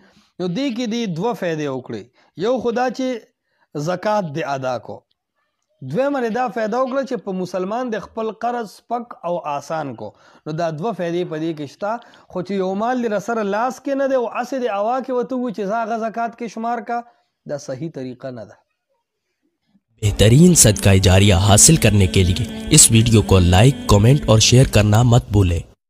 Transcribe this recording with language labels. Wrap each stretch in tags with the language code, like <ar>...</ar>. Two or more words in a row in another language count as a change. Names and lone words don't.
<ps>نو دې کې دې 2 فایدې وکړې، یو خو دا چې زکات دې ادا کو، دویمه دا فایده وکړه چې په مسلمان د خپل قرض سپک او آسان کو. نو دا 2 فایدې په دې کې شته، خو چې یو مال در سره لاس کې نه دی او هسې د هوا کې ورته ووایي چې هغه زکات کې شمار کا، دا صحیح طریقه نه ده.</ps> <ur>بہترین صدقہ جاریہ حاصل کرنے کے لیے اس ویڈیو کو لائک، کمنٹ اور شیئر کرنا مت بھولیں.</ur>